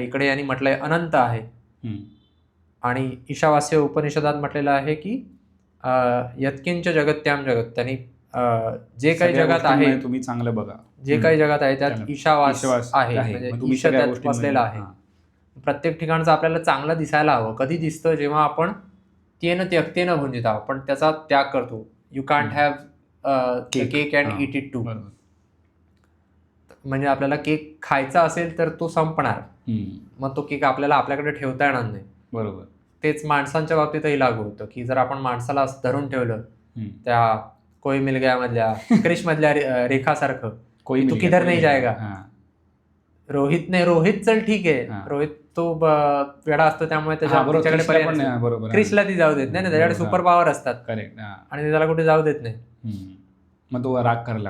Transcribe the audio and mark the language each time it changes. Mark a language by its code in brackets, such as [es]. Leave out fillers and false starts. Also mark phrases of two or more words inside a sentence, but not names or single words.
[mr] इकडे यांनी म्हटलंय अनंत आहे, आणि ईशावास्य उपनिषदात म्हटलेलं आहे की [sa] यत्किंच जगत्याम जगत, [mr] त्यांनी जे काही जगात आहे तुम्ही चांगलं बघा, जे काही जगात आहे त्यात ईशावास आहे, म्हणजे ईश त्यात बसलेला आहे. प्रत्येक ठिकाणचं आपल्याला चांगलं दिसायला हवं. कधी दिसतं जेव्हा आपण [sa] तेन त्यक्तेन भुंजित [mr] आहोत, पण त्याचा त्याग करतो. [en] you can't have cake and eat it too. [mr] म्हणजे आपल्याला केक खायचा असेल तर तो संपणार, मग तो केक आपल्याला आपल्याकडे ठेवता येणार नाही. बरोबर. तेच माणसांच्या बाबतीतही लागू होतं की जर आपण माणसाला धरून ठेवलं त्या कोई मिल गया मधल्या क्रिश मधल्या रेखासारखं, [hi] तू किधर नाही जायगा. [mr] रोहित चल ठीक आहे, रोहित तो वेडा असतो त्यामुळे त्याच्याकडे पर्याय, क्रिशला ती जाऊ देत नाही ना, त्याच्याकडे सुपर पॉवर असतात. करेक्ट. आणि त्याला कुठे जाऊ देत नाही, मग तो राग करायला.